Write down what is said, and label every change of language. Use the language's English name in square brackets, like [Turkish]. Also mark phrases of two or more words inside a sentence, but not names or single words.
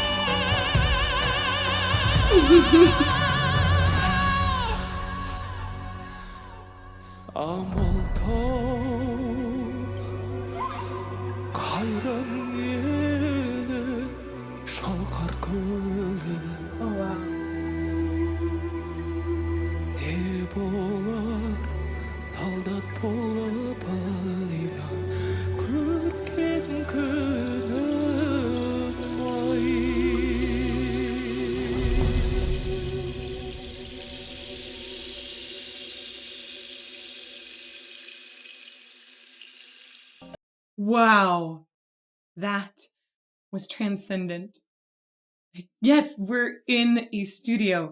[Kazakh] Samaltau, kayran yeli, şalkar köle. [English] Oh, wow. [Kazakh] Ne bolar, saldat bolup aynan, körgen könüm ay. [English] Wow, that was transcendent. Yes, we're in a studio.